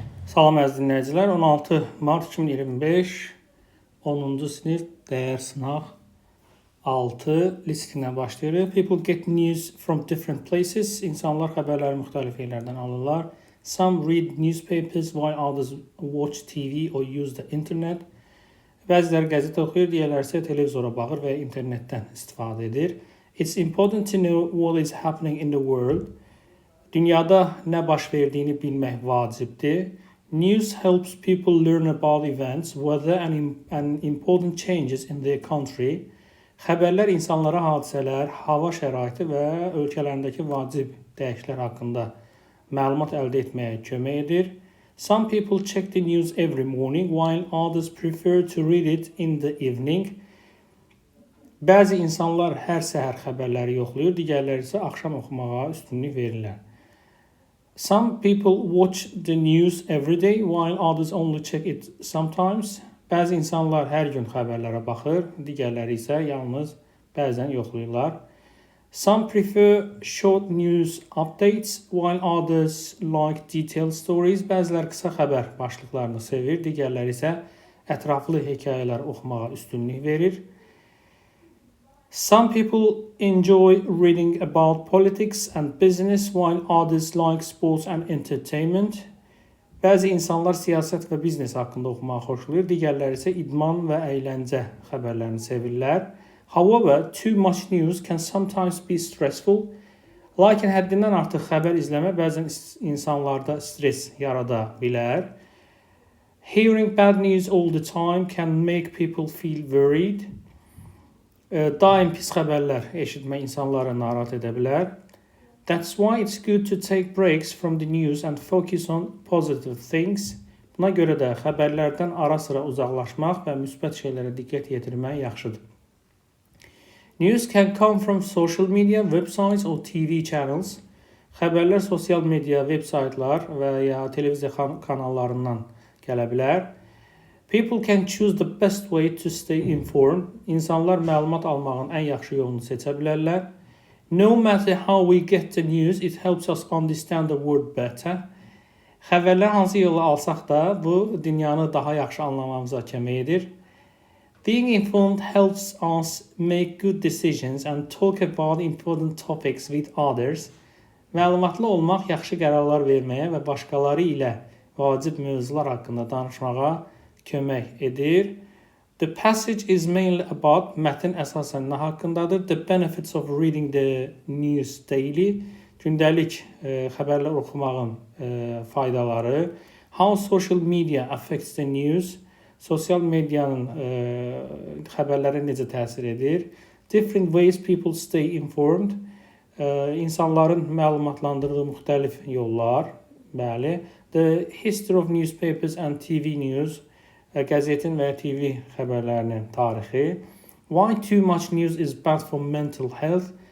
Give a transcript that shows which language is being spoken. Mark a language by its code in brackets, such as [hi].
[az] Salam əziz dinləyicilər, 16 mart 2025 10-cu sinif dəyər sınaq 6 listindən başlayırıq. [en] People get news from different places. [az] İnsanlar xəbərləri müxtəlif yerlərdən alırlar. [en] Some read newspapers while others watch TV or use the internet. [az] Bəziləri qəzet oxuyur, digərləri isə televizora baxır və internetdən istifadə edir. [en] It's important to know what is happening in the world. [az] Dünyada nə baş verdiyini bilmək vacibdir. [en] News helps people learn about events, weather and important changes in their country. [az] Xəbərlər insanlara hadisələr, hava şəraiti və ölkələrindəki vacib dəyişikliklər haqqında məlumat əldə etməyə kömək edir. [en] Some people check the news every morning, while others prefer to read it in the evening. [az] Bəzi insanlar hər səhər xəbərləri yoxlayır, digərləri isə axşam oxumağa üstünlük verirlər. [en] Some people watch the news every day, while others only check it sometimes. [az] Bəzi insanlar hər gün xəbərlərə baxır, digərləri isə yalnız bəzən yoxlayırlar. [en] Some prefer short news updates, while others like detailed stories. [az] Bəziləri qısa xəbər başlıqlarını sevir, digərləri isə ətraflı hekayələr oxumağa üstünlük verir. [en] Some people enjoy reading about politics and business, while others like sports and entertainment. [az] Bəzi insanlar siyasət və biznes haqqında oxumağı xoşlayır, digərləri isə idman və əyləncə xəbərlərini sevirlər. [en] However, too much news can sometimes be stressful. [az] Lakin həddindən artıq xəbər izləmə bəzən insanlarda stres yarada bilər. [en] Hearing bad news all the time can make people feel worried. [az] Daim pis xəbərlər eşitmək insanları narahat edə bilər. [en] That's why it's good to take breaks from the news and focus on positive things. [az] Buna görə də xəbərlərdən ara-sıra uzaqlaşmaq və müsbət şeylərə diqqət yetirmək yaxşıdır. [en] News can come from social media, websites or TV channels. [az] Xəbərlər sosial media, veb-saytlar və ya televiziya kanallarından gələ bilər. [en] People can choose the best way to stay informed. [az] İnsanlar məlumat almağın ən yaxşı yolunu seçə bilərlər. [en] No matter how we get the news, it helps us understand the world better. [az] Xəbərlər hansı yolu alsaq da, bu dünyanı daha yaxşı anlamamıza kömək edir. [en] Being informed helps us make good decisions and talk about important topics with others. [az] Məlumatlı olmaq yaxşı qərarlar verməyə və başqaları ilə vacib mövzular haqqında danışmağa kömək edir. [en] The passage is mainly about, [az] mətn əsasən nə haqqındadır? [en] The benefits of reading the news daily. [az] Gündəlik xəbərlər oxumağın faydaları. [en] How social media affects the news. [az] Sosial medianın xəbərlərə necə təsir edir? [en] Different ways people stay informed. [az] İnsanların məlumatlandırdığı müxtəlif yollar. Bəli. [en] The history of newspapers and TV news. [az] Qəzetin və TV xəbərlərinin tarixi. [en] Why too much news is bad for mental health?